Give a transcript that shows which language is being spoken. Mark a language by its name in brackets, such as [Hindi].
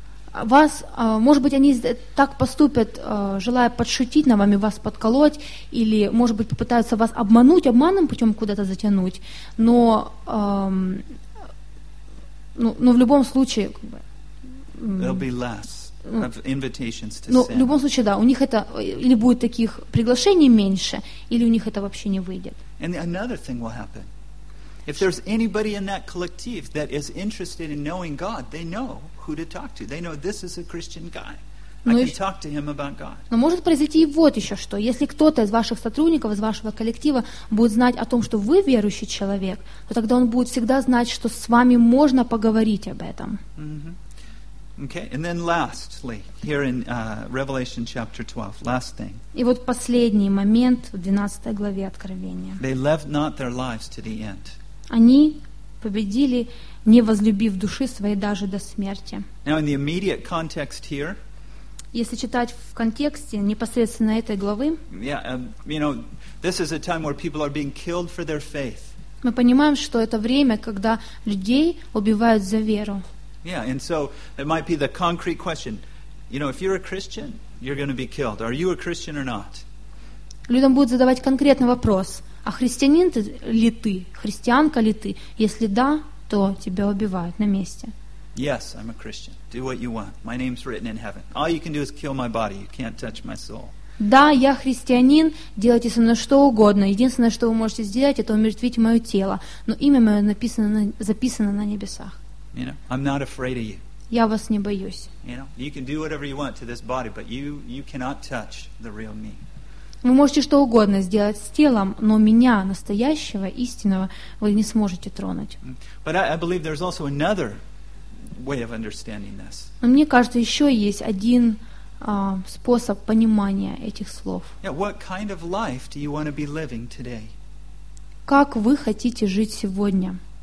[Russian] Вас, может быть, они так поступят, желая подшутить на вами, вас подколоть, или, может быть, попытаются вас обмануть, обманным путем куда-то затянуть, но в любом случае... [English] There'll be less of invitations to send. [Russian] Но в любом случае, да, у них это... Или будет таких приглашений меньше, или у них это вообще не выйдет. [English] And another thing will happen. If there's anybody in that collective that is interested in knowing God, they know who to talk to. They know this is a Christian guy. I can talk to him about God. [Russian] Но может произойти и вот еще что. Если кто-то из ваших сотрудников, из вашего коллектива будет знать о том, что вы верующий человек, то тогда он будет всегда знать, что с вами можно поговорить об этом. [English] Okay, and then lastly, here in Revelation chapter 12, last thing. [Russian] И вот последний момент в 12 главе Откровения. [English] They left not their lives to the end. [Russian] Они победили, не возлюбив души своей даже до смерти. [English] Now in the immediate context here, [Russian] если читать в контексте непосредственно этой главы, мы понимаем, что это время, когда людей убивают за веру. [English] Yeah, and so it might be the concrete question. You know, if you're a Christian, you're going to be killed. Are you a Christian or not? [Russian] Людям будут задавать конкретный вопрос. А христианин ли ты? Христианка ли ты? Если да, то тебя убивают на месте. [English] Yes, I'm a Christian. Do what you want. My name's written in heaven. All you can do is kill my body. You can't touch my soul. [Russian] Да, я христианин. Делайте со мной что угодно. Единственное, что вы можете сделать, это умертвить мое тело. Но имя мое записано на небесах. [English] You know, I'm not afraid of you. [Russian] Я вас не боюсь. [English] You know, you can do whatever you want to this body, but you cannot touch the real me. [Russian] Вы можете что угодно сделать с телом, но меня, настоящего, истинного, вы не сможете тронуть. Но мне кажется, еще есть один способ понимания этих слов. Как вы хотите жить сегодня?